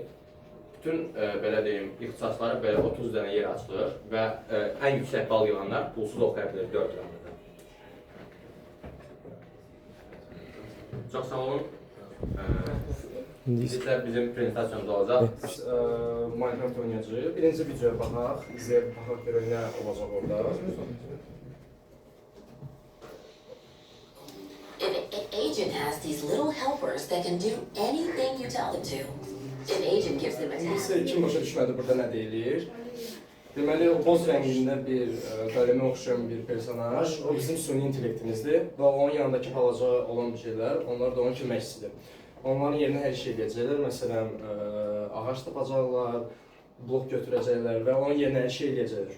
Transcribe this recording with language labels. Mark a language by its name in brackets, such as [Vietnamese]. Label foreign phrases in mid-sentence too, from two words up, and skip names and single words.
[Azerbaijani] Bütün belə deyim, ixtisaslara belə 30 dənə yer açılır və ən yüksək bal yığanlar pulsuz oxuya bilir 4 ildə. Çox sağ olun. İndi bizim prezentasiyamız olacaq. Minecraft oynayacağıq. Birinci videoya baxaq, izləyib baxaq görək nə olacaq orada. [English] An agent has these little helpers that can do anything you tell them to. An agent gives them a task. [Azerbaijani] Kim başa düşmədi burada nə deyilir? Deməli, o boz rəngində bir qələmə oxşayan bir personaj, o bizim süni intellektimizdir və onun yanındakı balaca olan bir şeylər, onlar da onun köməkçisidir. Onların yerinə hər şey edəcəklər, məsələn, ağac tapacaqlar, blok götürəcəklər və onun yerinə hər şey edəcəklər.